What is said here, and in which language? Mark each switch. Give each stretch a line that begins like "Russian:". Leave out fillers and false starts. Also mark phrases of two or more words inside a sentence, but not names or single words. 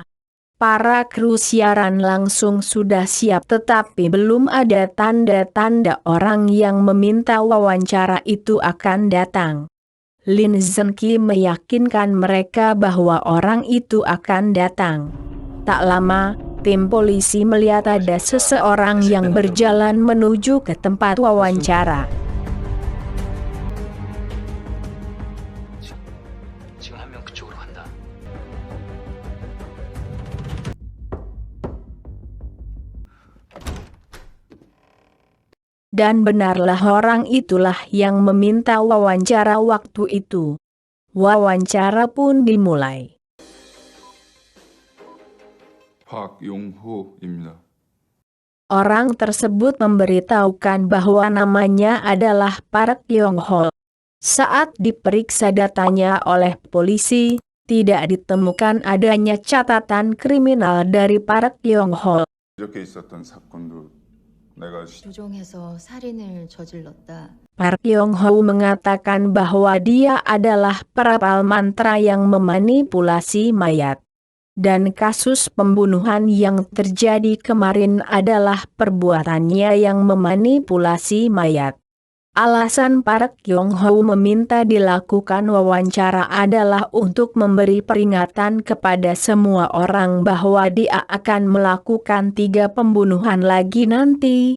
Indonesian: Para kru siaran langsung sudah siap tetapi belum ada tanda-tanda orang yang meminta wawancara itu akan datang. Lin Zhenqi meyakinkan mereka bahwa orang itu akan datang. Tak lama, tim polisi melihat ada seseorang yang berjalan menuju ke tempat wawancara.
Korean: 지금 한 명 그쪽으로 간다.
Indonesian: Dan benarlah orang itulah yang meminta wawancara waktu itu. Wawancara pun dimulai.
Korean: 박용호입니다.
Indonesian: Orang tersebut memberitahukan bahwa namanya adalah Park Yong-ho. Saat diperiksa datanya oleh polisi, tidak ditemukan adanya catatan kriminal dari Park Yong-ho.
Korean: 이렇게 있었던 사건도 내가 조종해서 살인을 저질렀다.
Indonesian: Park Yong-ho mengatakan bahwa dia adalah perapal mantra yang memanipulasi mayat. Dan kasus pembunuhan yang terjadi kemarin adalah perbuatannya yang memanipulasi mayat. Alasan Park Yong-ho meminta dilakukan wawancara adalah untuk memberi peringatan kepada semua orang bahwa dia akan melakukan 3 pembunuhan lagi nanti.